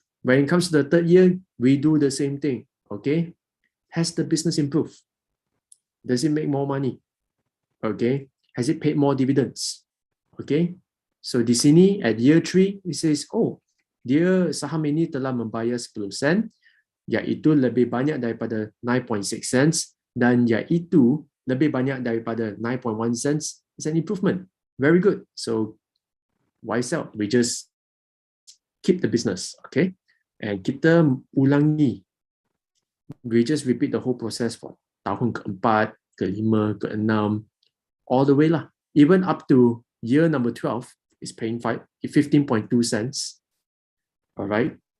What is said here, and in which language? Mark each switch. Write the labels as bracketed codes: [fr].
[en] When it comes to the third year, we do the same thing. Okay, has the business improved? Does it make more money? Okay, has it paid more dividends? Okay. [ms] So di sini [en] at year 3, it says, [ms] oh, dia saham ini telah membayar 10 sen, iaitu lebih banyak daripada 9.6 cents, dan iaitu lebih banyak daripada 9.1 cents. [en] It's an improvement. Very good. So why sell? We just keep the business, okay? And [ms] kita ulangi. [en] We just repeat the whole process for [ms] tahun keempat, kelima, keenam, [en] all the way lah. Even up to year number 12, is paying 15.2 cents. All right.